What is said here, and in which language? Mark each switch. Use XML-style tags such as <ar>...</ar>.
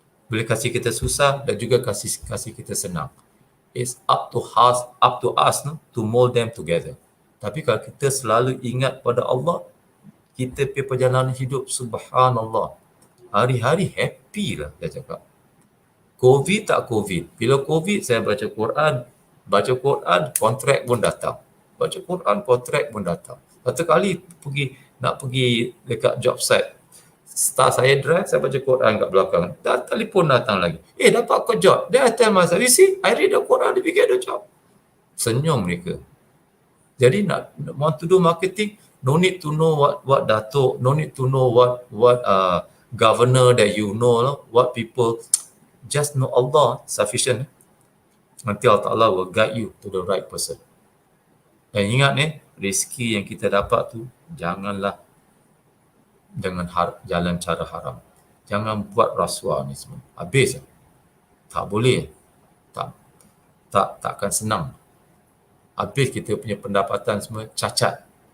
<ms>Boleh kasih kita susah dan juga kasih kita senang.</ms> <en>It's up to us to mold them together.</en> <ms>Tapi kalau kita selalu ingat pada Allah, kita pergi perjalanan hidup, subhanallah, hari-hari happy lah, saya cakap. COVID tak COVID. Bila COVID saya baca Quran. Baca Quran, kontrak pun datang. Baca Quran, kontrak pun datang. Satu kali nak pergi dekat job site. Start saya drive, saya baca Quran kat belakang. Dah telefon datang lagi. Dapat kau job.</ms> <en>Then I tell myself, you see, I read the Quran, they get the job.</en> <ms>Senyum mereka. Jadi nak</ms> <en>want to do marketing, no need to know what datuk, no need to know what governor that you know, what people, just know Allah sufficient.</en> <ms>Nanti</ms> <en>Allah Ta'ala will guide you to the right person.</en> <ms>Dan ingat rezeki yang kita dapat tu janganlah dengan jalan cara haram. Jangan buat rasuah ni semua. Habis. Tak boleh. Takkan senang. Habis kita punya pendapatan semua cacat.</ms>